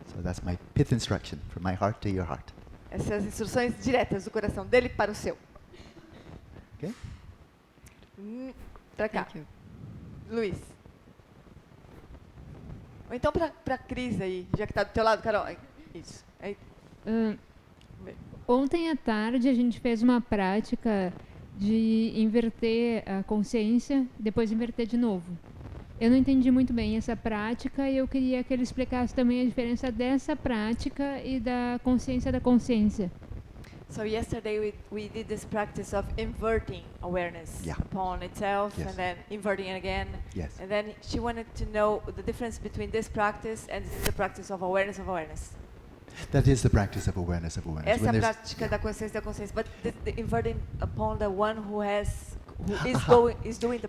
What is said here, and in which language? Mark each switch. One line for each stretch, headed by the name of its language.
English: So that's my pith instruction from my heart to your heart.
Portuguese: Essas são as instruções diretas do coração dele para o seu.
English: Okay?
Portuguese: Para cá.
English: Thank you. Luiz.
Portuguese: Ou então para a Cris aí, já que está do teu lado, Carol. Isso. Aí. Ontem à tarde a gente fez uma prática de inverter a consciência, depois inverter de novo. Eu não entendi muito bem essa prática e eu queria que ele explicasse também a diferença dessa prática e da consciência da consciência.
English: So yesterday we did this practice of inverting awareness upon itself and then inverting it again. Yes. And then she wanted to know the difference between this practice and the practice of awareness of awareness. That is the practice of awareness of awareness.
Portuguese: Essa é a
English: When there's-
Portuguese: prática da consciência,
English: but the inverting upon the one who is doing the